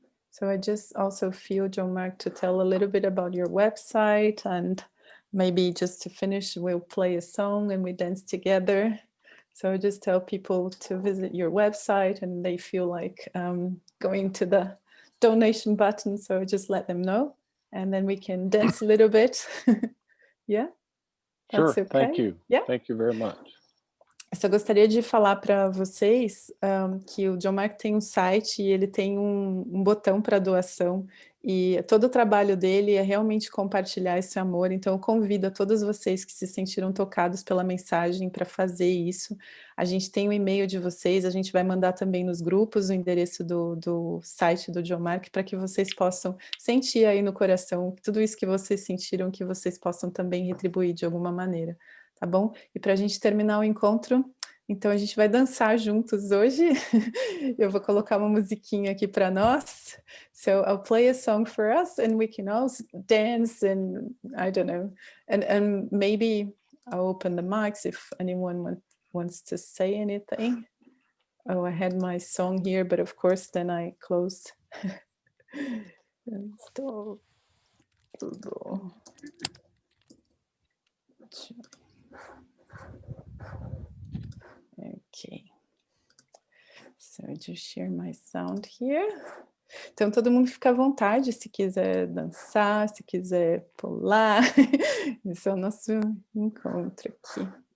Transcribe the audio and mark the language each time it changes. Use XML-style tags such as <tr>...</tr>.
<en>So I just also feel, John Mark, to tell a little bit about your website, and maybe just to finish, we'll play a song and we dance together. So I just tell people to visit your website, and they feel like going to the donation button. So just let them know, and then we can dance a little bit. Yeah? Sure, That's okay? thank you. Yeah? Thank you very much.</en> <pt>Eu só gostaria de falar para vocês que o John Mark tem um site e ele tem um botão para doação, e todo o trabalho dele é realmente compartilhar esse amor. Então eu convido a todos vocês que se sentiram tocados pela mensagem para fazer isso. A gente tem o e-mail de vocês, a gente vai mandar também nos grupos o endereço do site do John Mark, para que vocês possam sentir aí no coração tudo isso que vocês sentiram, que vocês possam também retribuir de alguma maneira. Tá bom? E para a gente terminar o encontro, então a gente vai dançar juntos hoje. Eu vou colocar uma musiquinha aqui para nós.</pt> <en>So I'll play a song for us, and we can all dance, and I don't know, and maybe I'll open the mics if anyone wants to say anything. Oh, I had my song here, but of course then I closed.</en> <pt>Estou tudo.</pt> <en>Okay. So I just share my sound here.</en> <pt>Então todo mundo fica à vontade se quiser dançar, se quiser pular. Esse é o nosso encontro aqui.</pt>